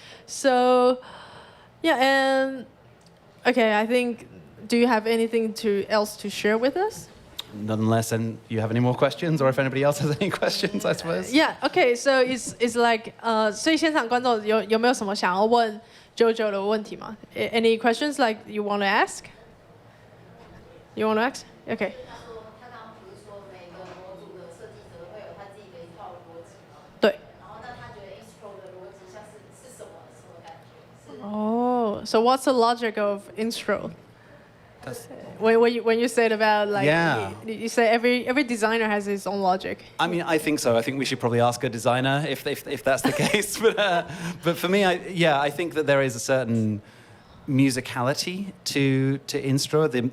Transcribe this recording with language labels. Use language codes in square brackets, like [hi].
[en] So yeah, and okay, I think. Do you have anything else to share with us? nonetheless, and you have any more questions, or if anybody else has any questions, I suppose. Yeah. Okay. So it's like [zh] 所以现场观众有没有什么想要问 JoJo 的问题吗 ？ [en] Any questions like you want to ask? You want to ask? Okay. [zh] 他刚刚不是说每个模组的设计者会有他自己的一套逻辑吗？对。然后那他觉得 INSTRUŌ 的逻辑像是什么感觉？ [en] Oh, so what's the logic of INSTRUŌ? When you said about like you say every designer has his own logic. I mean, I think so. I think we should probably ask a designer if that's the case. But for me, I think that there is a certain musicality to INSTRUŌ.